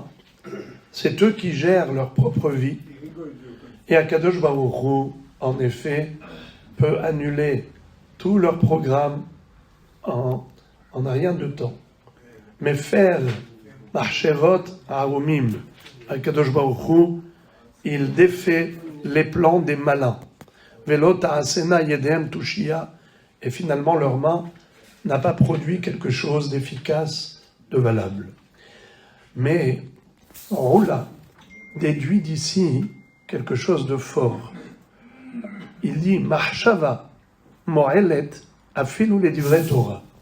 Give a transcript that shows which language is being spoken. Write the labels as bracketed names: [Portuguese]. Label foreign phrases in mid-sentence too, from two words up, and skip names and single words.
[French] C'est eux qui gèrent leur propre vie. Et Akadosh Baruch Hu, en effet, peut annuler tous leurs programmes en un rien de temps. Mais faire [Hebrew] מחשבות ערומים, [French] Akadosh Baruch Hu, il défait les plans des malins. [Hebrew] ולא תעשינה ידיהם תושיה, [French] et finalement leur main n'a pas produit quelque chose d'efficace, de valable. Mais Oula déduit d'ici quelque chose de fort. Il dit [Hebrew] מחשבה מועלת אפילו לדברי תורה.